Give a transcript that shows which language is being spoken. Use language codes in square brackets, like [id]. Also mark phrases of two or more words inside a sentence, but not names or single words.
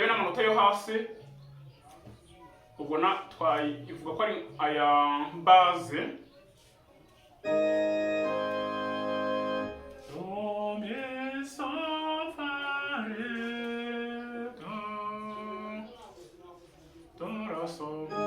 [rw] amanota yo hasi ubwo ivuga ko ari aya baze. Do, mi, so, fa, re, do, do, la, so,